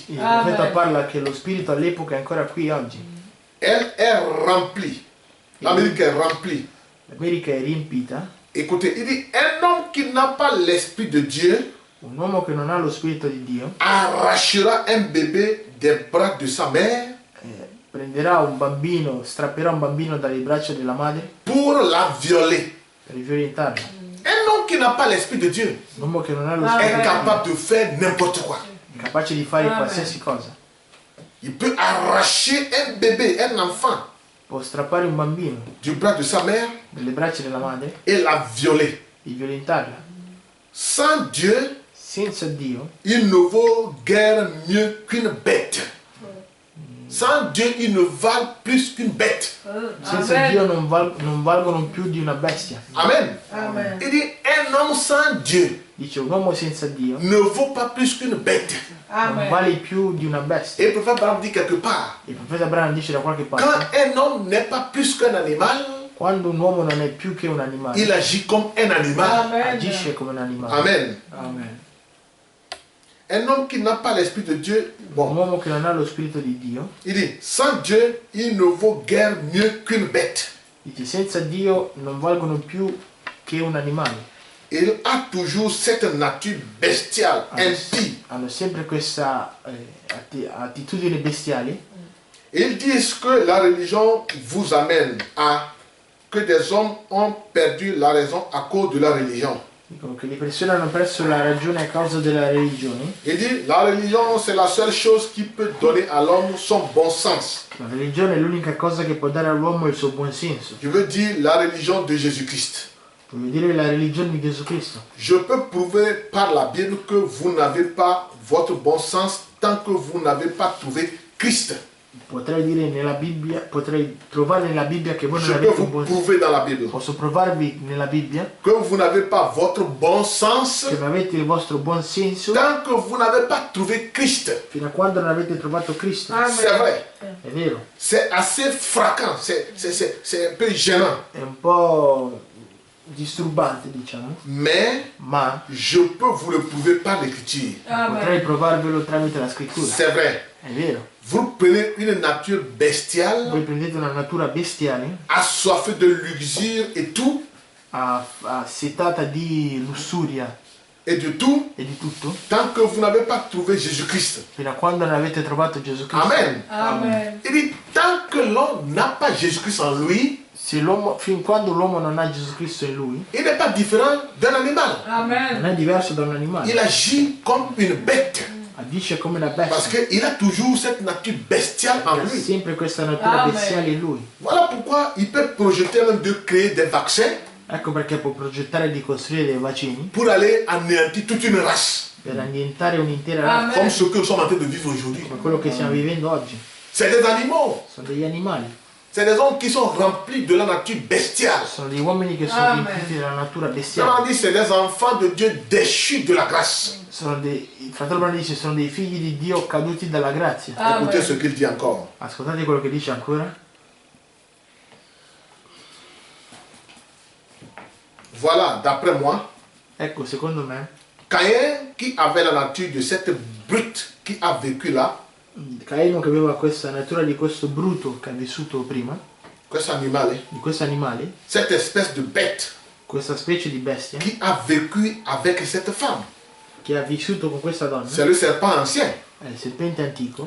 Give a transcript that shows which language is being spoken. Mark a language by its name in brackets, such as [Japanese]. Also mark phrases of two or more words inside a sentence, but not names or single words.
[Italian] Il Amen. profeta parla che lo spirito all'epoca è ancora qui oggi. [French] Elle est remplie. L'Amérique est remplie. [Italian] L'America è riempita. [French] Écoutez, il dit, un homme qui n'a pas l'esprit de Dieu [Italian] Un uomo che non ha lo spirito di Dio [French] arrachera un bébé des bras de sa mère [Italian] prenderà un bambino, strapperà un bambino dalle braccia della madre [French] pour la violer. [Italian] per violentarlo. [French] Un homme qui n'a pas l'esprit de Dieu [Italian] Un uomo che non ha lo Ah, spirito [French] est capable de faire n'importe quoi. [Italian] è capace di fare Amen. qualsiasi cosa. [French] Il peut arracher un bébé, un enfant, [Italian] Può strappare un bambino [French] du bras de sa mère [Italian] dalle braccia della madre [French] et la violer. [Italian] e violentarla. [French] Sans Dieu, [Italian] Senza Dio [French] il ne vaut guère mieux qu'une bête. Sans Dieu, il ne valent plus qu'une bête. [Italian] senza Amen. Dio non valgono più di una bestia. Amen. Amen. [French] Il dit, un homme sans Dieu [Italian] Dice un uomo senza Dio [French] ne vaut pas plus qu'une bête. [Italian] non Amen. vale più di una bestia. [French] Et le prophète Abraham dit quelque part, [Italian] Il profeta Abraham dice da qualche [French] quand [Italian] parte, [French] un homme n'est pas plus qu'un animal, [Italian] quando un uomo non è più che un animale, [French] il agit comme un animal. [Italian] Amen. agisce come un animale. Amen. Amen. [French] Un homme qui n'a pas l'esprit de Dieu, [Italian] Un [French] bon, [Italian] uomo che non ha lo spirito di Dio, [French] il dit, sans Dieu, il ne vaut guère mieux qu'une bête. [Italian] dice senza Dio non valgono più che un animale. [French] Il a toujours cette nature bestiale, impie. [Italian] Hanno sempre questa attitudine bestiale. [French] Ils disent que la religion vous amène à que des hommes ont perdu la raison à cause de la religion. [Italian] Dicono che le persone hanno perso la ragione a causa della religione. [French] Il dit, la religion, c'est la seule chose qui peut donner à l'homme son bon sens. [Italian] La religione è l'unica cosa che può dare all'uomo il suo buon senso. [French] Je veux dire la religion de Jésus-Christ. [Italian] Voglio dire la religione di Gesù Cristo. [French] Je peux prouver par la Bible que vous n'avez pas votre bon sens tant que vous n'avez pas trouvé Christ. [Italian] Potrei dire nella Bibbia, potrei trovare nella Bibbia che voi non [French] Je peux [Italian] avete [French] vous [Italian] un buon senso. [French] prouver dans la Bible [Italian] Posso provarvi nella Bibbia [French] que vous n'avez pas votre bon sens [Italian] che non avete il vostro buon senso [French] tant que vous n'avez pas trouvé Christ. [Italian] fino a quando non avete trovato Cristo. Amen. [French] C'est vrai. [Italian] È vero, [French] C'est assez frappant, c'est un peu gênant. [Italian] è un po' disturbante, diciamo, [French] Mais [Italian] ma [French] je peux vous le prouver par l'écriture. [Italian] potrei Amen. provarvelo tramite la scrittura. [French] C'est vrai. [Italian] È vero. [French] Vous prenez une nature bestiale, [Italian] Voi prendete una natura bestiale, [French] assoiffée de luxure et tout, [Italian] setata di lussuria [French] et de tout, [Italian] e di tutto, [French] tant que vous n'avez pas trouvé Jésus-Christ. [Italian] fino a quando non avete trovato Gesù Cristo. Amen. Amen. [French] Il dit, tant que l'homme n'a pas Jésus-Christ en lui, [Italian] Se l'uomo, fin quando l'uomo non ha Gesù Cristo in lui, [French] il n'est pas différent d'un animal. [Italian] non Amen. è diverso da un animale. [French] Il agit comme une bête. [Italian] Agisce come una [French] Parce [Italian] bestia. [French] qu'il a toujours cette nature bestiale en [Italian] Ha [French] lui. [Italian] sempre questa natura Amen. bestiale in lui. [French] Voilà pourquoi il peut projeter même de créer des vaccins [Italian] Ecco perché può progettare di costruire dei vaccini [French] pour aller anéantir toute une race. [Italian] per annientare un'intera Amen. razza, [French] Comme ce que nous sommes en train de vivre aujourd'hui. [Italian] come quello che stiamo vivendo oggi. [French] C'est des animaux. [Italian] Sono degli animali, [French] C'est des hommes qui sont remplis de la nature bestiale. [Italian] sono degli uomini che sono Amen. riempiti della natura [French] On [Italian] bestiale. [French] dit c'est des enfants de Dieu déchus de la grâce. [Italian] Il fratello Branham dice sono dei figli di Dio caduti dalla grazia. [French] Écoutez ce Amen. qu'il dit encore. [Italian] Ascoltate quello che dice ancora. [French] Voilà, d'après moi, [Italian] Ecco, secondo me, [French] Caïn qui avait la nature de cette brute qui a vécu là, [Italian] Caino che aveva questa natura di questo bruto che ha vissuto prima, questo animale, di questo animale, [French] cette espèce de bête [Italian] questa specie di bestia [French] qui a vécu avec cette femme, [Italian] che ha vissuto con questa donna, [French] c'est le serpent ancien, [Italian] è il serpente antico,